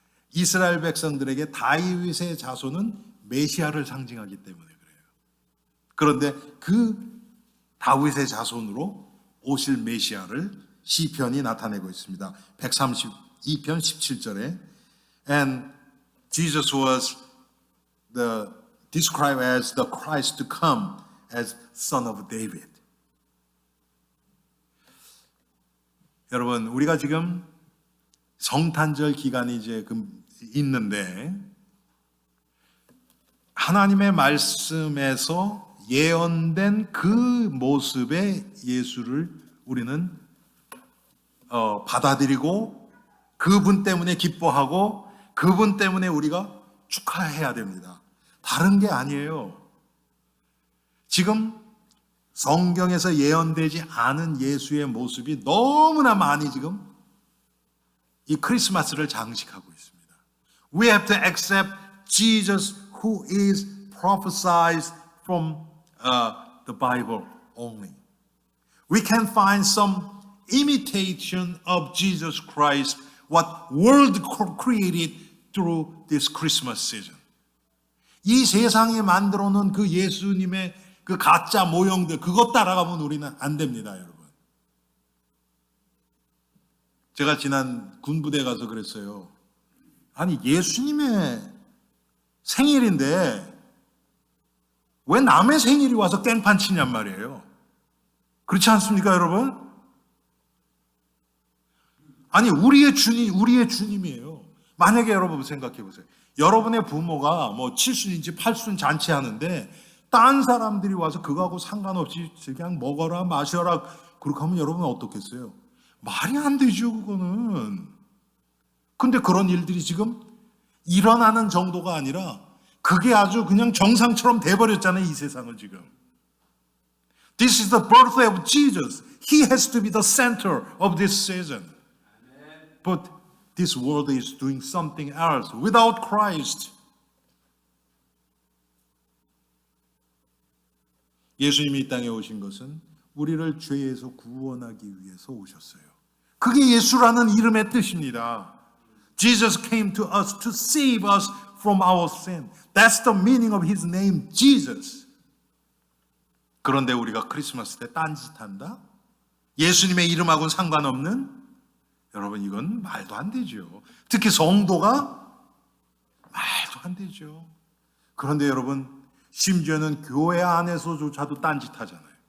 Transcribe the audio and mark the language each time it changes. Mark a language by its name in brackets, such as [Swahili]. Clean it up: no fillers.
[Korean] 이스라엘 백성들에게 다윗의 자손은 메시아를 상징하기 때문에 그래요. 그런데 그 다윗의 자손으로 오실 메시아를 시편이 나타내고 있습니다. 132편 17절에 [English] And Jesus was described as the Christ to come as Son of David. [Korean] 여러분, 우리가 지금 성탄절 기간이 이제 있는데 하나님의 말씀에서 예언된 그 모습의 예수를 우리는 받아들이고 그분 때문에 기뻐하고 그분 때문에 우리가 축하해야 됩니다. 다른 게 아니에요. 지금 성경에서 예언되지 않은 예수의 모습이 너무나 많이 지금 이 크리스마스를 장식하고 있습니다. [English] We have to accept Jesus who is prophesied from the Bible only. We can find some imitation of Jesus Christ, what world created through this Christmas season. [Korean] 이 세상에 만들어 놓은 그 예수님의 그 가짜 모형들 그것 따라가면 우리는 안 됩니다, 여러분. 제가 지난 군부대 가서 그랬어요. 아니 예수님의 생일인데 왜 남의 생일이 와서 깽판 치냔 말이에요. 그렇지 않습니까, 여러분? 아니 우리의 주님이에요. 만약에 여러분 생각해 보세요. 여러분의 부모가 뭐 7순인지 8순 잔치하는데 딴 사람들이 와서 그거하고 상관없이 그냥 먹어라 마셔라 그렇게 하면 여러분은 어떻겠어요? 말이 안 되죠, 그거는. 근데 그런 일들이 지금 일어나는 정도가 아니라 그게 아주 그냥 정상처럼 돼버렸잖아요, 이 세상을 지금. [English] This is the birth of Jesus. He has to be the center of this season. But this world is doing something else without Christ. [Korean] 예수님이 이 땅에 오신 것은 우리를 죄에서 구원하기 위해서 오셨어요. 그게 예수라는 이름의 뜻입니다. [English] Jesus came to us to save us from our sin. That's the meaning of his name, Jesus. [Korean] 그런데 우리가 크리스마스 때 딴짓한다? 예수님의 이름하고는 상관없는? 여러분, 이건 말도 안 되죠. 특히 성도가 말도 안 되죠. 그런데 여러분, 심지어는 교회 안에서조차도 딴짓하잖아요.